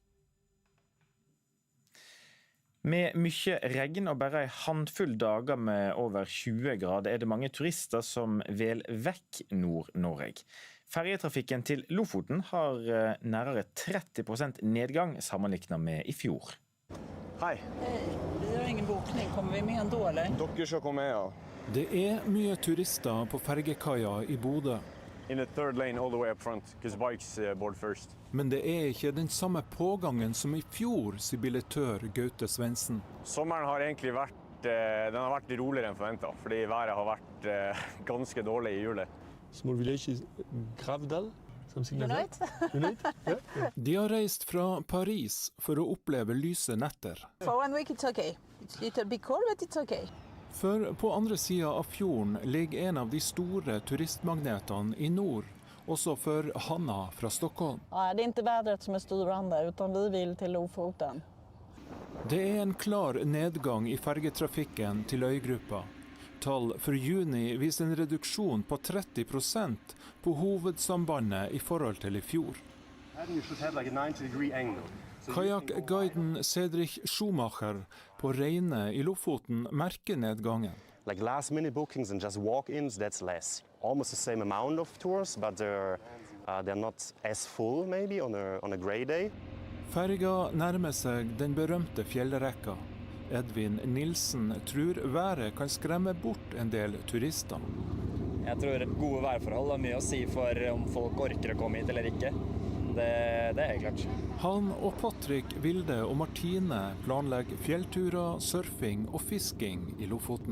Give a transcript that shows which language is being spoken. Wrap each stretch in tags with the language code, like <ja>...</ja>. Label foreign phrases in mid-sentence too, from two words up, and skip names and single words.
<no>Med mye regn og bare en håndfull dager med over 20 grader er det mange turister som vel vekk Nord-Norge. Ferjetrafikken til Lofoten har nærmere 30% nedgang sammenlignet med i fjor. Hei.</no> <sv>Vi har ingen bokning. Kommer vi med ändå, eller?</sv> <no>Dere skal komme med, ja. Det er mye turister på fergekaia i Bodø.</no> <en>In the third lane all the way up front, because bikes board first.</en> <no>Men det er ikke den samme pågangen som i fjor, sier billettør Gaute Svendsen. Sommeren har egentlig vært roligere enn forventet, fordi været har vært ganske dårlig i julet.</no> <en>Small village is Gravdal.</en> <no>De har reist fra Paris for å oppleve lyse netter.</no> <en>For 1 week it's okay. It's a little bit cold, but it's okay.</en> <no>For på andre siden av fjorden ligger en av de store turistmagnetene i nord, også for Hanna fra Stockholm.</no> <sv>Ja, det är inte vädret som är styrande utan vi vill till Lofoten.</sv> <no>Det er en klar nedgang i fergetrafikken til øygruppa. Tall for juni viser en reduksjon på 30% på hovedsambandet i forhold til i fjor. Kajakkguiden Cedric Schumacher på Reine i Lofoten merker nedgangen.</no> <en>Like last minute bookings and just walk-ins, that's less. Almost the same amount of tours, but they're not as full maybe on a grey day.</en> <no>Ferga nærmer seg den berømte fjellrekka. Edvin Nilsen tror været kan skremme bort en del turister. Jeg tror gode værforhold har mye å si for om folk orker å komme hit eller ikke. Det er helt klart. Han og Patrick, Vilde og Martine planlegger fjellturer, surfing og fisking i Lofoten.</no>